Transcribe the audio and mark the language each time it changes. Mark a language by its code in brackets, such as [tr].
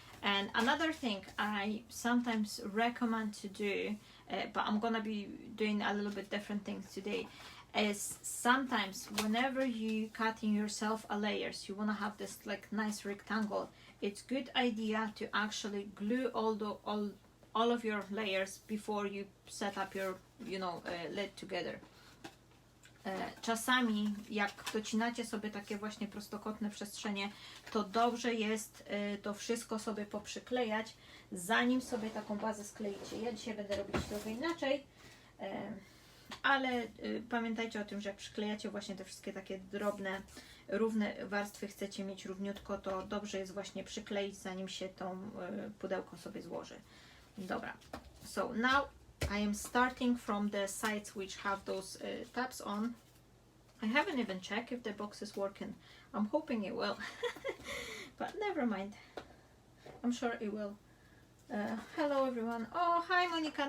[en] And another thing I sometimes recommend to do, but I'm gonna be doing a little bit different things today, is sometimes whenever you cutting yourself a layers, you want to have this like nice rectangle. It's good idea to actually glue all of your layers before you set up your, you know, lid together. [pl] Czasami jak docinacie sobie takie właśnie prostokątne przestrzenie, to dobrze jest to wszystko sobie poprzyklejać, zanim sobie taką bazę skleicie. Ja dzisiaj będę robić trochę inaczej, ale pamiętajcie o tym, że jak przyklejacie właśnie te wszystkie takie drobne, równe warstwy, chcecie mieć równiutko, to dobrze jest właśnie przykleić, zanim się tą pudełko sobie złoży. [en] Dobra, so now I am starting from the sides which have those tabs on. I haven't even checked if the box is working. I'm hoping it will, but never mind. I'm sure it will. Hello everyone. Oh, hi Monica.